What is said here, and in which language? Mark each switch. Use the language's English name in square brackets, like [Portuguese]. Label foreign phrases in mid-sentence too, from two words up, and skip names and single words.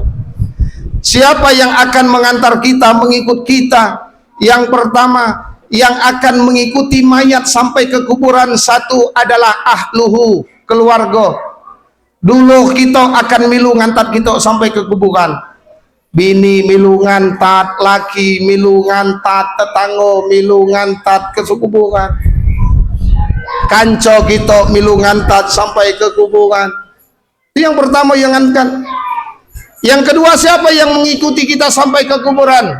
[Indonesian] Siapa yang akan mengantar kita, mengikut kita? Yang pertama, yang akan mengikuti mayat sampai ke kuburan, satu adalah ahluhu, keluarga. Dulu kita akan milu ngantar kita sampai ke kuburan. Bini milu ngantat, laki milu ngantat, tetangga milu ngantat ke kuburan. Kanco kita milu ngantat sampai ke kuburan. Itu yang pertama yang ngantar. Yang kedua, siapa yang mengikuti kita sampai ke kuburan?